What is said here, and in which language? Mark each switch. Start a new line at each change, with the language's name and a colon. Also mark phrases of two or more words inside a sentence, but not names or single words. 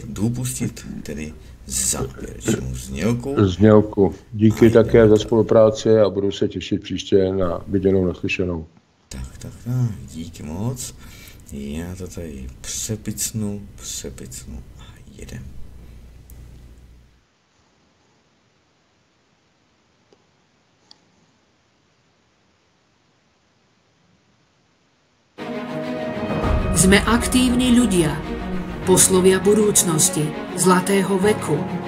Czech: Jdu pustit tedy závěrečnou znělku. Díky také za spolupráci a budu se těšit příště na viděnou, naslyšenou. Tak, díky moc. Já to tady přepicnu a jedem.
Slovak: Sme aktívni ľudia, poslovia budúcnosti, zlatého veku.